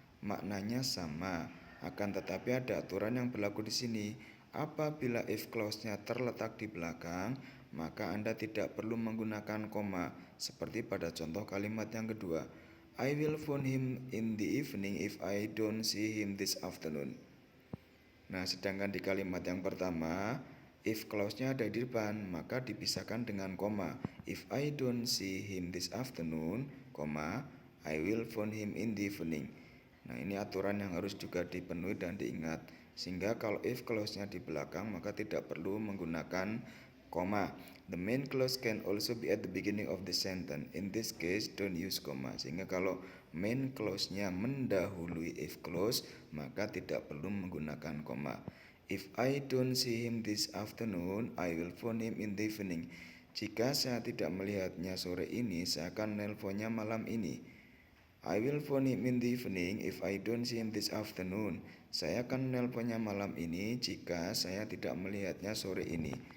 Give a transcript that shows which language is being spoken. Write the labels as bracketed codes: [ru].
[id] Maknanya sama, akan tetapi ada aturan yang berlaku di sini. Apabila if clause-nya terletak di belakang, maka Anda tidak perlu menggunakan koma, seperti pada contoh kalimat yang kedua. [en] I will phone him in the evening if I don't see him this afternoon. [id] Nah, sedangkan di kalimat yang pertama, if clause-nya ada di depan, maka dipisahkan dengan koma. [en] If I don't see him this afternoon, koma, I will phone him in the evening. [id] Nah, ini aturan yang harus juga dipenuhi dan diingat. Sehingga kalau if clause-nya di belakang, maka tidak perlu menggunakan koma. [en] The main clause can also be at the beginning of the sentence. In this case, don't use comma. [id] Sehingga kalau main clause-nya mendahului if clause, maka tidak perlu menggunakan koma. [en] If I don't see him this afternoon, I will phone him in the evening. [id] Jika saya tidak melihatnya sore ini, saya akan nelponnya malam ini. [en] I will phone him in the evening if I don't see him this afternoon. [id] Saya akan nelponnya malam ini jika saya tidak melihatnya sore ini.